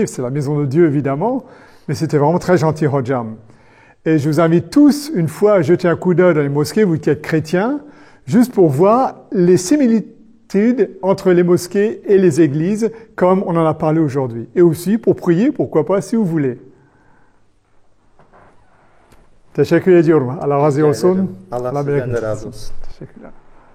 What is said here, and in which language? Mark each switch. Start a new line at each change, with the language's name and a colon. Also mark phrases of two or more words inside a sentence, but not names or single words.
French: C'est la maison de Dieu, évidemment, mais c'était vraiment très gentil, Hojam. Et je vous invite tous, une fois, à jeter un coup d'œil dans les mosquées, vous qui êtes chrétiens, juste pour voir les similitudes entre les mosquées et les églises, comme on en a parlé aujourd'hui. Et aussi pour prier, pourquoi pas, si vous voulez.
Turkish: Teşekkür ediyorum. Allah razı olsun. Allah sizden de razı olsun. Teşekkürler.